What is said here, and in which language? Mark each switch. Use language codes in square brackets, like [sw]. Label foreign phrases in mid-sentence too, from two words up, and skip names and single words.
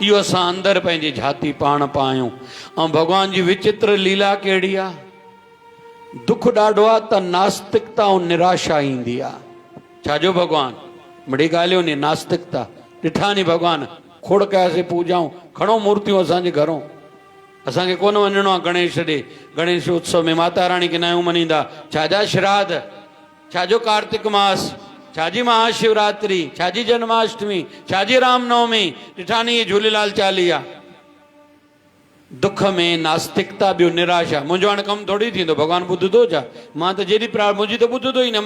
[sd] इहो असां अंदरि पंहिंजी झाती पाण पायूं। ऐं भॻवान जी विचित्र लीला कहिड़ी आहे। दुख ॾाढो आहे त नास्तिकता ऐं निराशा ईंदी आहे। छाजो भॻवान बड़ी ॻाल्हियूं नी नास्तिकता ॾिठा नी भॻवान खोड़ कयासीं पूजाऊं खणो मूर्तियूं असांजे घरों। असांखे कोन वञिणो आहे गणेश ॾे। गणेश उत्सव में माता रानी खे नयूं मञींदा। छाजा श्राद्ध, छाजो कार्तिक मास, छाजी महाशिवरात्रि, छाजी जन्माष्टमी, छाजी रामनवमी, ॾिठा नी झूलेलाल चालीहा। दुख में नास्तिकता ॿियो निराशा। मुंहिंजो हाणे कमु थोरी थींदो भॻवानु ॿुधंदो छा? मां त जहिड़ी मुंहिंजी त ॿुधंदो ई न।